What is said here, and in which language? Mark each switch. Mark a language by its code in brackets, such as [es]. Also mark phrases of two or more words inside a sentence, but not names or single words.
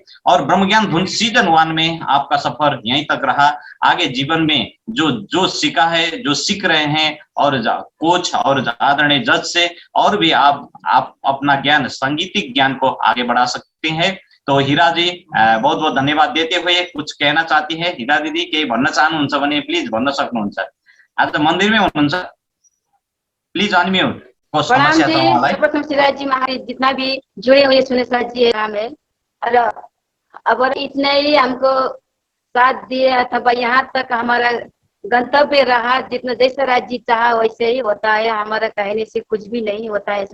[hi] और ब्रह्मज्ञान धुन सीजन 1 में आपका सफर यहीं तक रहा। आगे जीवन में जो सीखा है, जो सीख रहे हैं, और कोच और आदरणीय जज से और भी आप अपना ज्ञान, सांगीतिक ज्ञान को आगे बढ़ा सकते हैं। तो हीरा जी बहुत बहुत धन्यवाद देते हुए कुछ कहना चाहती है हीरा दिदी, [ne] केही भन्न चाहनुहुन्छ भने प्लिज भन्न सक्नुहुन्छ। आज त मन्दिरमै हुनुहुन्छ, [en] please unmute. [ne] प्रणाम जी। [hi] सर्वप्रथम शिवराज जी महाराज जितना भी जुड़े हुए सुने साथ जी नाम है, और अगर इतने ही हमको साथ दिए अथवा यहाँ तक हमारा गंतव्य रहा, जितना जैसा राज जी चाहा वैसे ही होता है, हमारा कहने से कुछ भी नहीं होता है।